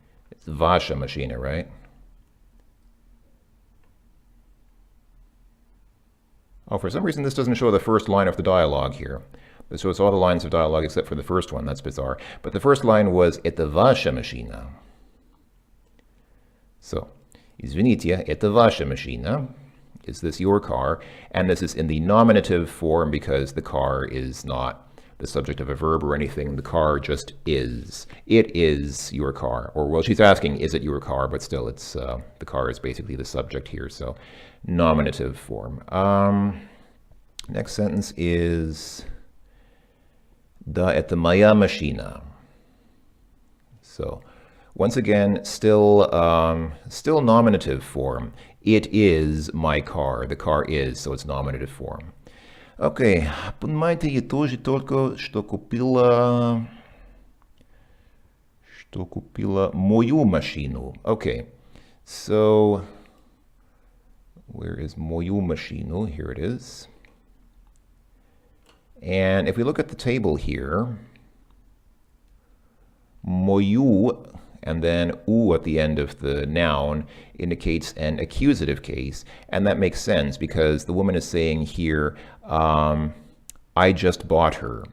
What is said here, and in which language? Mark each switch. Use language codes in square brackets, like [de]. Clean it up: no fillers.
[en] It's ваша машина, right? Oh, for some reason this doesn't show the first line of the dialogue here. This shows all the lines of dialogue except for the first one. That's bizarre. But the first line was это ваша машина. [ru] So, извините, это ваша машина. [en] Is this your car? And this is in the nominative form because the car is not the subject of a verb or anything. The car just is. It is your car. Or, well, she's asking, is it your car? But still, it's the car is basically the subject here. So, nominative form. Next sentence is Да, это моя машина. So, once again, still nominative form. It is my car. The car is, so it's nominative form. [ru] Okay, понимаете, я тоже только что купила мою машину. [en] Okay, so where is мою машину? Here it is. And if we look at the table here, мою and then u at the end of the noun indicates an accusative case, and that makes sense because the woman is saying here, I just bought her.